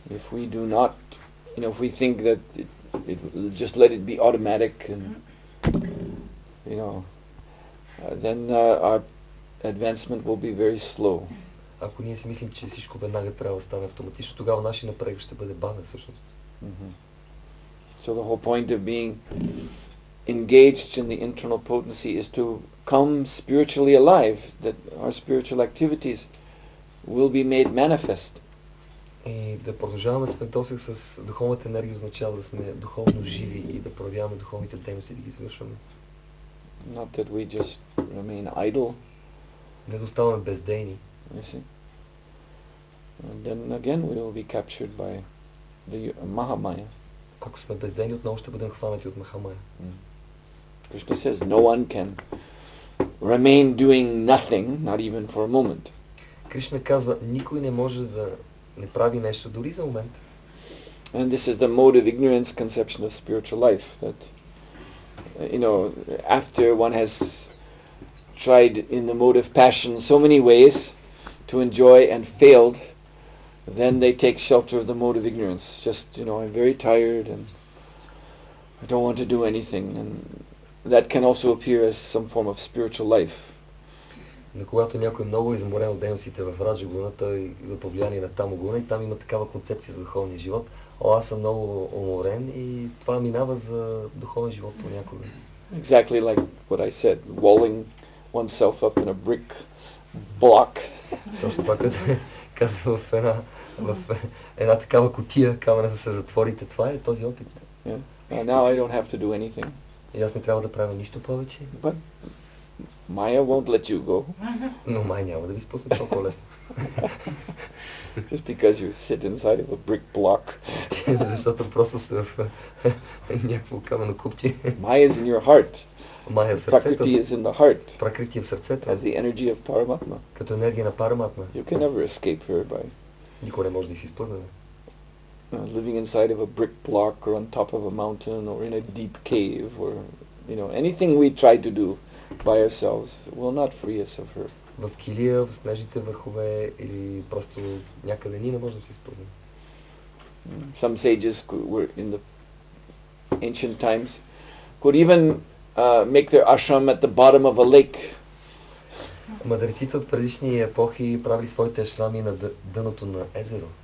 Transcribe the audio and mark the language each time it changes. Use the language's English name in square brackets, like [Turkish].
[English] If we do not, if we think that just let it be automatic and, then our advancement will be very slow. [Bulgarian] Ако ние си мислим, че всичко веднага трябва да стане автоматично, тогава нашия напредък ще бъде бавен всъщност. [English] So the whole point of being engaged in the internal potency is to come spiritually alive, that our spiritual activities will be made manifest. [Bulgarian] И да продължаваме с досег с духовната енергия означава да сме духовно живи и да проявяваме духовните дейности, да ги извършваме. [English] Not that we just remain idle. [Bulgarian] Не да оставаме бездейни. [English] You see? And then again we will be captured by the Mahamaya. [Bulgarian] Ако сме бездейни, отново ще бъдем хванати от Махамая. [English] Krishna says no one can remain doing nothing, not even for a moment. [Bulgarian] Кришна казва, никой не може да не прави нещо дори за момент. [English] And this is the mode of ignorance conception of spiritual life, that after one has tried in the mode of passion so many ways to enjoy and failed, then they take shelter of the mode of ignorance. Just, I'm very tired and I don't want to do anything. And that can also appear as some form of spiritual life. [Bulgarian] Но когато някой много е изморен от дейностите в Раджагуна, той за повлияние на Тамогуна и там има такава концепция за духовния живот. Аз съм много уморен и това минава за духовен живот понякога. [English] Exactly like what I said, walling oneself up in a brick block. [Bulgarian] Точно това, като казва в една такава кутия, камера да се затворите. Това е този опит. [English] Yeah. Now I don't have to do anything. [Bulgarian] И аз не трябва да правя нищо повече. [English] But Maya won't let you go. [Bulgarian] Но май няма да ви спусне толкова лесно. [English] Just because you sit inside of a brick block. [Bulgarian] Защото просто са в някакво камено купче. [English] Maya is in your heart. [Bulgarian] Мая в сърцето. [English] Prakriti is in the heart. [Bulgarian] Пракрати е в сърцето. [English] As the energy of Paramatma. [Bulgarian] Като енергия на Параматма. [English] You can never escape her by [Bulgarian] Никой не може да си изплъзне. [English] living inside of a brick block or on top of a mountain or in a deep cave or anything we try to do by ourselves will not free us of her. [Bulgarian] В килия, в снежните върхове или просто някъде ние не можем да се изпълним. [English] Some sages were in the ancient times could even make their ashram at the bottom of a lake. [Bulgarian] Мъдреците от предишни епохи правили своите ашрами на дъното на езеро.